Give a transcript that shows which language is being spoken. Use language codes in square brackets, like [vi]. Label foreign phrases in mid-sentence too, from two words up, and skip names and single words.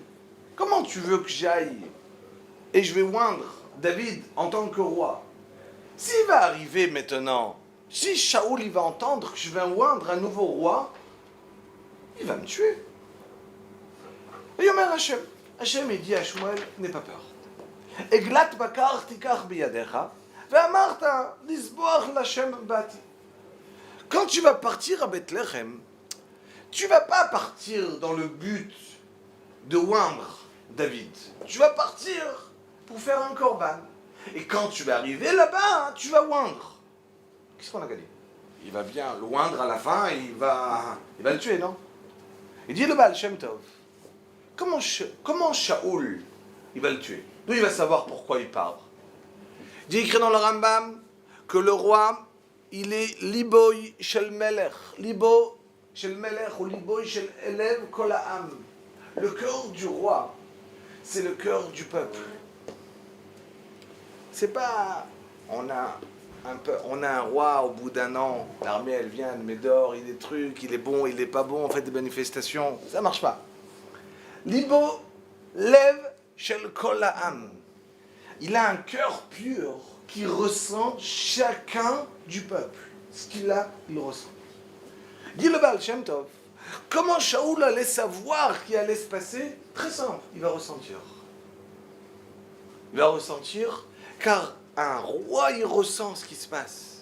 [fr] Comment tu veux que j'aille et je vais oindre David en tant que roi? S'il va arriver maintenant, si Shaoul il va entendre que je vais oindre un nouveau roi, il va me tuer. Et [he] יאמר השם, [fr] Hachem dit à Shmuel, n'aie pas peur. [he] עגלת בקר תקח בידך, ואמרת לזבוח להשם באתי. [fr] Quand tu vas partir à Bethléem, tu vas pas partir dans le but de oindre David. Tu vas partir pour faire un korban. Et quand tu vas arriver là-bas, tu vas oindre. Qu'est-ce qu'on a gagné? Il va bien le oindre à la fin et il va le tuer, non? Il dit le Baal Shem Tov. Comment Shaoul, il va le tuer? D'où il va savoir pourquoi il part? Il dit écrit dans le Rambam que le roi, il est [he] ליבו של מלך. ליבו של מלך ou ליבו של אלב כל העם. [fr] Le cœur du roi, c'est le cœur du peuple. C'est pas... On a un roi au bout d'un an, l'armée elle vient, elle met dehors, il est truc, il est bon, il est pas bon, on fait des manifestations. Ça marche pas. Libo lève [he] של כל העם. [fr] Il a un cœur pur qui ressent chacun du peuple. Ce qu'il a, il ressent. Dit le Baal Shem Tov. Comment Shaoul allait savoir ce qui allait se passer? Très simple, il va ressentir. Il va ressentir, car un roi, il ressent ce qui se passe.